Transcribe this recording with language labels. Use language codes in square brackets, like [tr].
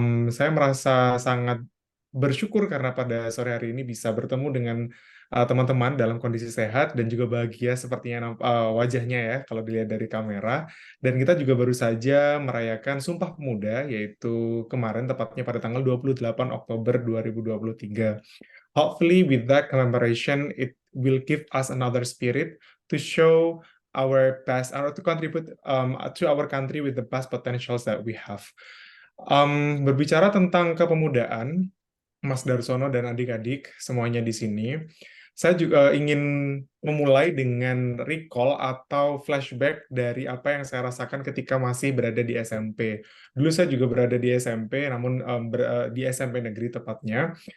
[id] Saya merasa sangat bersyukur karena pada sore hari ini bisa bertemu dengan teman-teman dalam kondisi sehat dan juga bahagia sepertinya wajahnya ya kalau dilihat dari kamera. Dan kita juga baru saja merayakan Sumpah Pemuda, yaitu kemarin tepatnya pada tanggal 28 Oktober 2023. [en] Hopefully with that commemoration it will give us another spirit to show our best or to contribute to our country with the best potentials that we have. [id] Berbicara tentang kepemudaan, Mas Darsono dan adik-adik semuanya di sini, saya juga ingin memulai dengan recall atau flashback dari apa yang saya rasakan ketika masih berada di SMP. Dulu saya juga berada di SMP, namun di SMP negeri tepatnya.